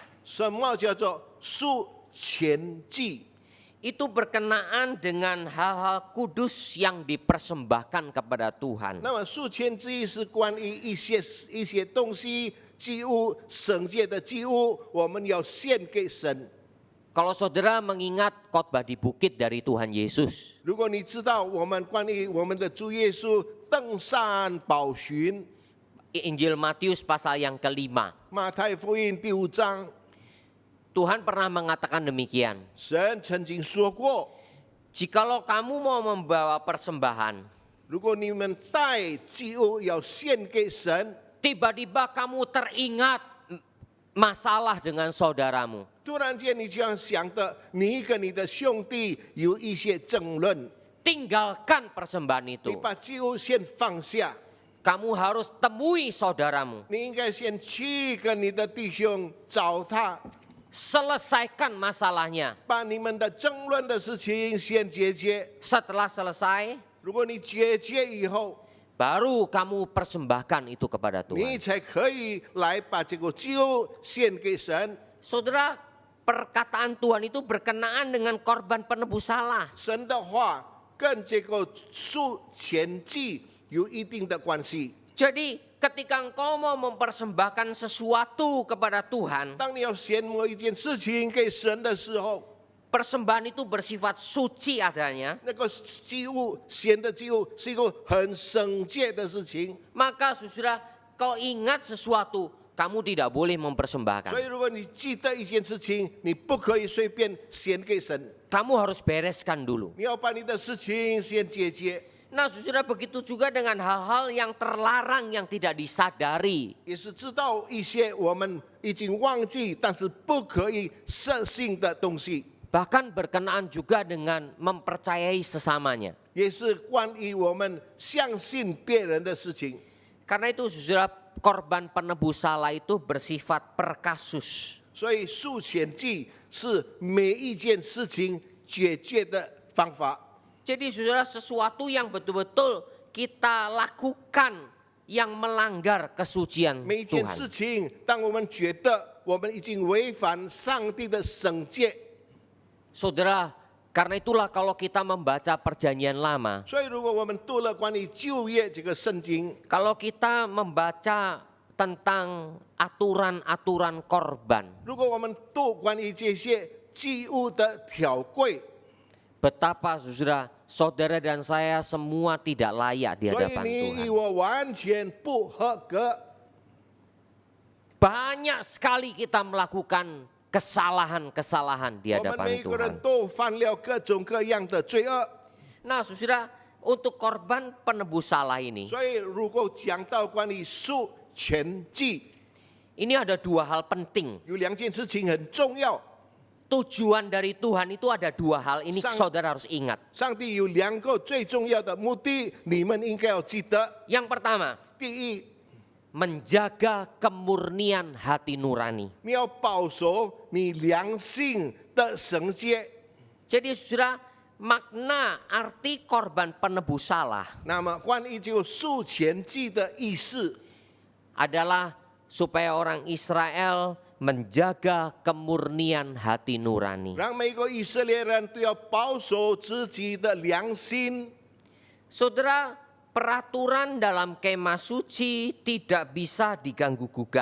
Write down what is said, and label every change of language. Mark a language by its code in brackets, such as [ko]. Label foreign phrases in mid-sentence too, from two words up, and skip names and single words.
[zh] 什么叫做赎愆祭。 [id] Itu berkenaan dengan hal-hal kudus yang dipersembahkan kepada Tuhan. [zh] 那么赎愆祭是关于一些东西祭物圣洁的祭物，我们要献给神。 [id] Kalau saudara mengingat khotbah di bukit dari Tuhan Yesus, [zh] 如果你知道我们关于我们的主耶稣登山宝训， [id] Injil Matius pasal yang kelima, [zh] 马太福音第5章， [id] Tuhan pernah mengatakan demikian. [zh] 神曾经说过， [id] Jikalau kamu mau membawa persembahan, [zh] 如果你们带祭物要献给神， [id] tiba-tiba kamu teringat masalah dengan saudaramu. [zh] 突然间你这样想的，你跟你的兄弟有一些争论， [id] Tinggalkan persembahan [zh] 你 [id] itu. [zh] 把祭物先放下， [id] Kamu harus temui saudaramu. [zh] 你应该先去跟你的弟兄找他。 [id] selesaikan masalahnya. [zh] 把你们的争论的事情先解决。 [id] Setelah selesai, [zh] 如果你解决以后， [id] baru kamu persembahkan itu kepada [zh] 你 [id] Tuhan. [zh] 才可以来把这个祭物献给神。 [id] Saudara, perkataan Tuhan itu berkenaan dengan korban penebus salah. [zh] 神的话跟这个赎愆祭有一定的关系。 [id] Jadi ketika engkau mau mempersembahkan sesuatu kepada Tuhan, [zh] 当你要献某一件事情给神的时候， [id] persembahan itu bersifat suci adanya. [zh] 那个祭物献的祭物是一个很圣洁的事情。 [id] Maka saudara, kau ingat sesuatu, kamu tidak boleh mempersembahkan. [zh] 所以，如果你记得一件事情，你不可以随便献给神， [id] Kamu harus bereskan dulu. [zh] 你要把你的事情先解决。 [id] Nah saudara, begitu juga dengan hal-hal yang terlarang yang tidak disadari. [zh] 也是知道一些我们已经忘记，但是不可以设性的东西， [id] Bahkan berkenaan juga dengan mempercayai sesamanya. [zh] 也是关于我们相信别人的事情。 [id] Karena itu saudara, korban penebus salah itu bersifat per kasus. [zh] 所以赎愆祭是每一件事情解决的方法。 [id] Jadi saudara, sesuatu yang betul-betul kita lakukan yang melanggar kesucian [zh] 每一件 [id] Tuhan. [zh] 事情，当我们觉得我们已经违反上帝的圣洁， [id] Saudara, karena itulah kalau kita membaca perjanjian lama, [zh] 所以如果我们读了关于旧约这个圣经， [id] kalau kita membaca tentang aturan-aturan korban, [zh] 如果我们读关于这些祭物的条规， [id] betapa saudara dan saya semua tidak layak di [zh] 所以 [id] hadapan [zh] 你 [id] Tuhan. [zh] 我完全不合格。 [id] Banyak sekali kita melakukan kesalahan-kesalahan di [zh] 我们 [id] hadapan [zh] 每个人 [id] Tuhan. [zh] 都犯了各种各样的罪恶， [id] Nah saudara, untuk korban penebus salah ini, [zh] 所以如果讲到关于赎愆祭， [id] ini ada dua hal penting. [zh] 有两件事情很重要。 [id] Tujuan dari Tuhan itu ada dua hal, ini Sang- saudara harus ingat. [zh] 上帝有两个最重要的目的，你们应该要记得。 [id] Yang pertama, [zh] 第一， [id] menjaga kemurnian hati nurani. [zh] 你要保守你良心的圣洁。 [id] Jadi saudara, makna arti korban penebus salah [zh] 那么关于这个赎愆祭的意思， [id] adalah supaya orang Israel menjaga kemurnian hati nurani. [zh] 让每个以色列人都要保守自己的良心。 [id] Saudara, peraturan dalam kemah suci tidak bisa diganggu gugat.